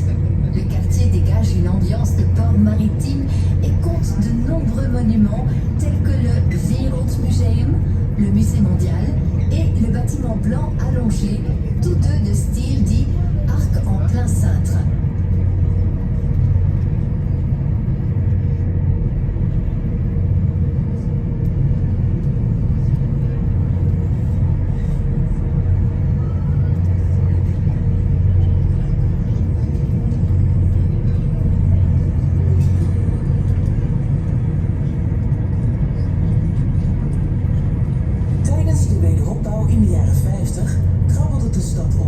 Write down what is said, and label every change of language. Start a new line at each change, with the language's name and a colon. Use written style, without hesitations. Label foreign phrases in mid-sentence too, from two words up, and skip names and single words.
French: Le quartier dégage une ambiance de port maritime et compte de nombreux monuments tels que le Wereldmuseum, le musée mondial et le bâtiment blanc allongé, tous deux de style dit arc en plein cintre.
Dutch: Tijdens de wederopbouw in de jaren 50 krabbelde de stad op.